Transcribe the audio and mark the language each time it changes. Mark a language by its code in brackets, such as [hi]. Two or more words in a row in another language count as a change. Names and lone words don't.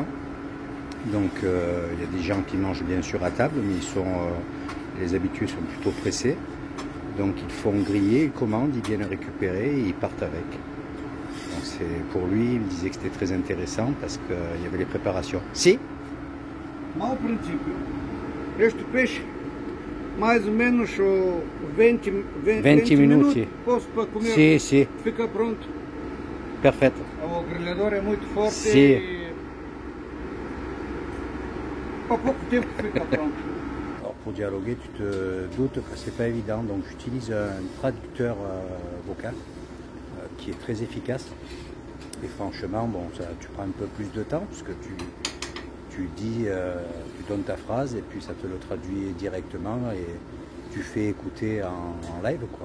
[fr] Donc, il y a des gens qui mangent bien sûr à table, mais les habitués sont plutôt pressés. Donc, ils font griller, ils commandent, ils viennent récupérer et ils partent avec. Pour lui, il me disait que c'était très intéressant parce qu'il y avait les préparations. [pt] Si? Mau princípio, este peixe, mais ou menos 20 minutos. posso para comer, Sim, sim. fica pronto. Perfeito. O grelhador é muito forte Sim. e para pouco tempo fica pronto. [fr] Alors pour dialoguer, tu te doutes que c'est pas évident, donc j'utilise un traducteur vocal qui est très efficace. Et franchement, bon, tu prends un peu plus de temps puisque tu dis, tu donnes ta phrase et puis ça te le traduit directement et tu fais écouter en live, quoi.